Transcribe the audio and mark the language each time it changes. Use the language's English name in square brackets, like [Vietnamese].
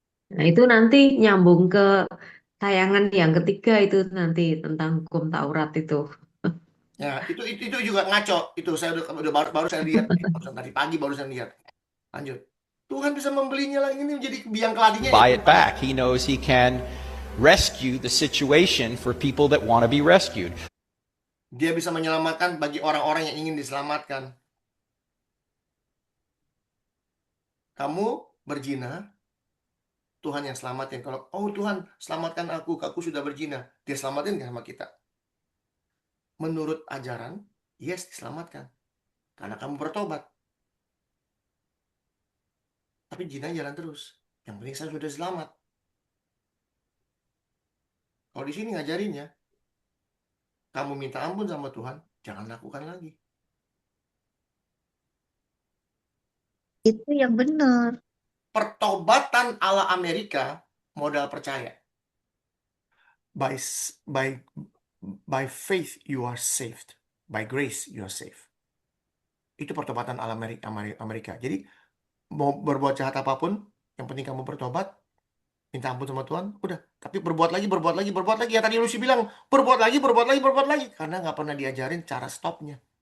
[Indonesian] Nah, itu nanti nyambung ke tayangan yang ketiga itu nanti tentang hukum Taurat itu. Ya, itu juga ngaco. Itu saya udah baru saya lihat. Barusan tadi pagi baru saya lihat. Lanjut. Tuhan bisa membelinya lagi ini menjadi biang keladinya. [English] Buy it back. He knows He can rescue the situation for people that want to be rescued. [Indonesian] Dia bisa menyelamatkan bagi orang-orang yang ingin diselamatkan. Kamu berzina, Tuhan yang selamatin. Kalau, oh Tuhan, selamatkan aku sudah berzina. Dia selamatin nggak sama kita? Menurut ajaran, yes, diselamatkan. Karena kamu bertobat. Tapi zina jalan terus. Yang penting saya sudah selamat. Kalau di sini ngajarinnya, kamu minta ampun sama Tuhan, jangan lakukan lagi. Itu yang benar. Pertobatan ala Amerika modal percaya. [English] By by by faith you are saved. By grace you are saved. [Indonesian] Itu pertobatan ala Amerika. Jadi mau berbuat jahat apapun, yang penting kamu bertobat, minta ampun sama Tuhan, udah. Tapi berbuat lagi, berbuat lagi, berbuat lagi. Ya tadi Lucy bilang, berbuat lagi, berbuat lagi, berbuat lagi. Karena nggak pernah diajarin cara stopnya.